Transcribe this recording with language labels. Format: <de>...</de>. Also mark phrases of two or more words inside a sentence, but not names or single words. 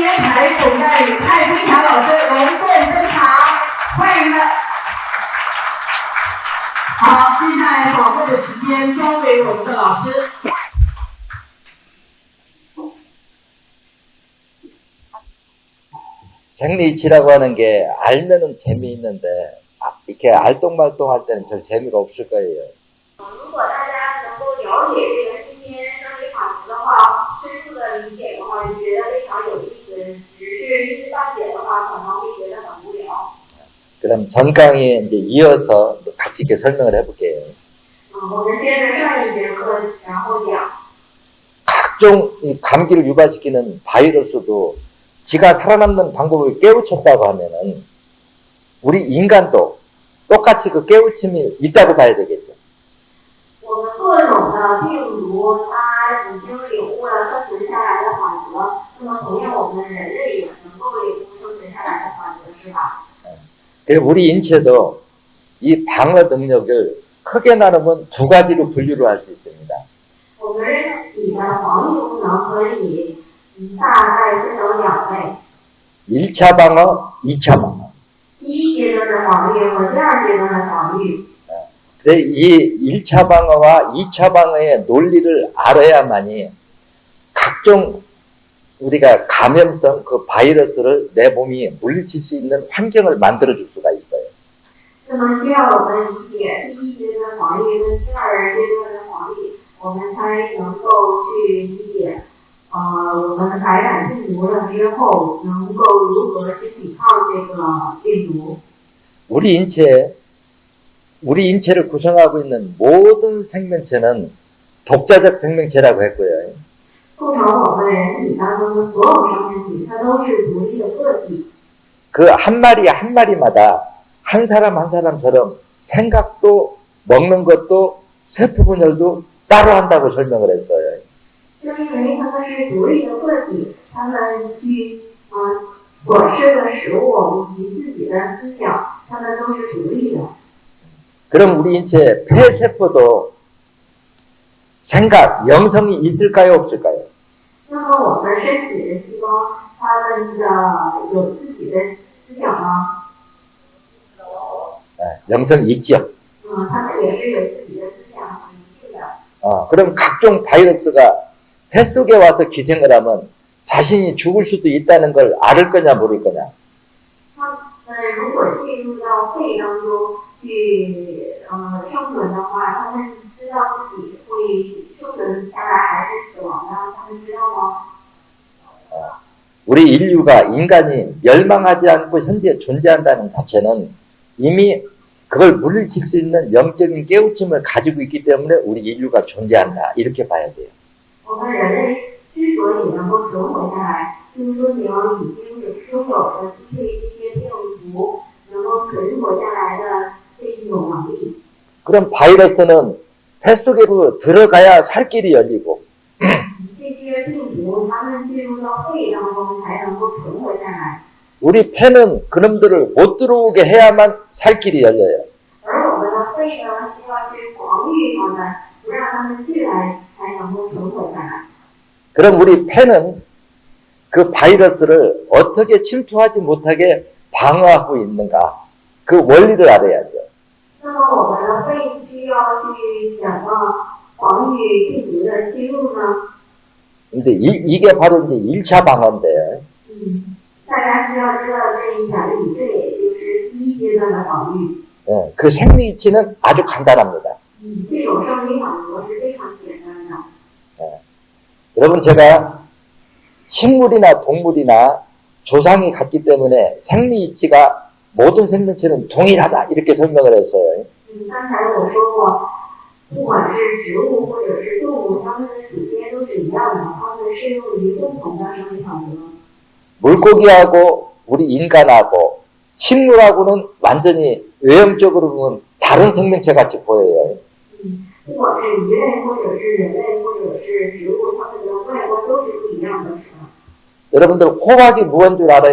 <zh>台总代理蔡辉强老师隆重登场，欢迎了。好，接下来宝贵的时间交给我们的老师。</zh> <ko>생리치라고 하는 게 알면은 재미있는데 이렇게 알똥말똥할 때는 별 재미가 없을 거예요.</ko> <zh>如果大家能够了解这个新鲜生理法则的话，深入的理解的话，就觉得非常有意思。只是一知半解的话，可能会觉得很无聊。</zh> <ko>그럼 전 강의에 이제 이어서 같이 이렇게 설명을 해볼게요.</ko> <zh>我们接着上一节课，然后讲。</zh> <ko>각종 이 감기를 유발시키는 바이러스도 지가 살아남는 방법을 깨우쳤다고 하면은 우리 인간도 똑같이 그 깨우침이 있다고 봐야 되겠죠.</ko> <zh>我们各种的病毒，它已经领悟了生存下来的法则。那么，同样我们人类也能够领悟生存下来的法则，是吧？</zh> <ko>그래서 우리 인체도 이 방어 능력을 크게 나누면 두 가지로 분류를 할 수 있습니다.</ko> <zh>我们人体的防御功能可以大概分成两类。</zh> <ko>1차 방어, 2차 방어.</ko> <zh>第一阶段的防御和第二阶段的防御。</zh> <ko>근데 이 1차 방어와 2차 방어의 논리를 알아야만이 각종 우리가 감염성 그 바이러스를 내 몸이 물리칠 수 있는 환경을 만들어 줄 수가 있어요.</ko> <zh>那么需要我们理解第一阶段防御跟第二阶段的防御，我们才能够去理解，我们感染病毒了之后，能够如何去抵抗这个病毒。</zh> <ko>우리 인체를 구성하고 있는 모든 생명체는 독자적 생명체라고 했고요.</ko> <zh>构成我们人体当中的所有生命体，它都是独立的个体。</zh> <ko>그 한 마리 한 마리마다 한 사람 한 사람처럼 생각도 먹는 것도 세포 분열도 따로 한다고 설명을 했어요.</ko> <zh>正因为它们是独立的个体，它们去所吃的食物以及自己的思想，它们都是独立的。</zh> <ko>그럼 우리 인체 폐세포도 생각, 영성이 있을까요, 없을까요?</ko> <zh>那么我们身体的细胞，它们的有自己的思想吗？</zh> <ko>영성이 있죠.</ko> <zh>它们也是有自己的思想和理性的。</zh> <ko>그럼 각종 바이러스가 폐 속에 와서 기생을 하면 자신이 죽을 수도 있다는 걸 알을 거냐 모를 거냐.</ko> <zh>它们如果进入到肺当中去生存的话，他们知道自己会生存下来还是死亡呢？他们知道吗？</zh> <ko>우리 인류가 인간이 멸망하지 않고 현재 존재한다는 자체는 이미 그걸 물리칠 수 있는 영적인 깨우침을 가지고 있기 때문에 우리 인류가 존재한다. 이렇게 봐야 돼요.</ko> <zh>我们人类之所以能够存活下来，就是说明已经拥有了对这些病毒能够存活下来的这一种能力。</zh> <ko>그럼 바이러스는 폐 속으로 들어가야 살 길이 열리고</ko> <zh>这些病毒它们进入到肺当中才能够存活下来。</zh> <ko>우리 폐는 그놈들을 못 들어오게 해야만 살 길이 열려요.</ko> <zh>而我们的肺呢，需要去防御它们，不让它们进来，才能够存活下来。</zh> <ko>그럼 우리 폐는 그 바이러스를 어떻게 침투하지 못하게 방어하고 있는가? 그 원리를 알아야죠.</ko> <zh>那么我们的肺需要去怎么防御病毒的侵入呢？</zh> <ko>근데 이게 바로 이제 1차 방어인데</ko> <zh>大家需要知道这一点，这也就是第一阶段的防御。</zh> <ko>그 생리치는 아주 간단합니다.</ko> <zh>这种生理法则是非常简单的。</zh> <ko>여러분 제가 식물이나 동물이나 조상이 같기 때문에 생리치가 모든 생명체는 동일하다 이렇게 설명을 했어요.</ko> <zh>刚才我说过，不管是植物或者是动物，它们的祖先都是一样的，它们适用于共同的生理法则。</zh> <ko>물고기하고 우리 인간하고 식물하고는 완전히 외형적으로 보면 다른 생명체 같이 보여요.</ko> <zh>不管是鱼类或者是人类或者是植物，它们的外观都是不一样的，是吧？</zh> <ko>여러분들 호박이 무언 줄 알아요?</ko>